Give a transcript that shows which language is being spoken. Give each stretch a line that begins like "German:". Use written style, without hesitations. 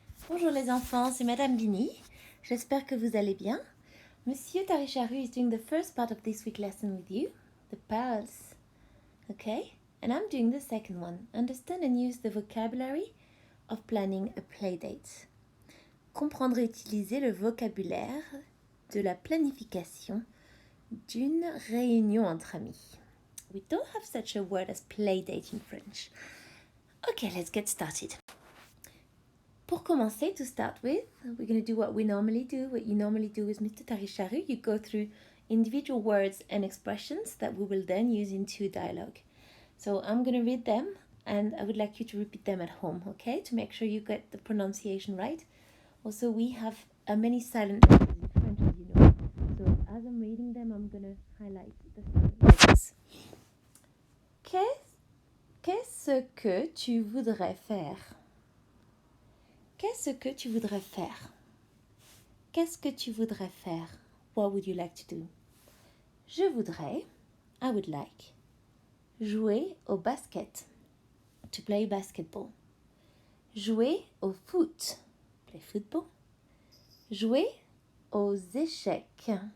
French: Bonjour les enfants, c'est Madame Bini. J'espère que vous allez bien.
English: Monsieur Tarisharu is doing the first part of this week's lesson with you, the pals. Okay? And I'm doing the second one. Understand and use the vocabulary of planning a playdate.
French: Comprendre et utiliser le vocabulaire de la planification d'une réunion entre amis.
English: We don't have such a word as playdate in French. Okay, let's get started.
French: Pour commencer,
English: to start with, we're going to do what we normally do, what you normally do with Mr. Tarisharu. You go through individual words and expressions that we will then use into dialogue. So I'm going to read them and I would like you to repeat them at home, okay? To make sure you get the pronunciation right. Also, we have many silent letters in French, as you know. So as I'm reading them, I'm going to highlight the silent letters.
French: Qu'est-ce que tu voudrais faire? Qu'est-ce que tu voudrais faire? Qu'est-ce que tu voudrais faire?
English: What would you like to do?
French: Je voudrais,
English: I would like,
French: jouer au basket,
English: to play basketball.
French: Jouer au foot,
English: play football.
French: Jouer aux échecs.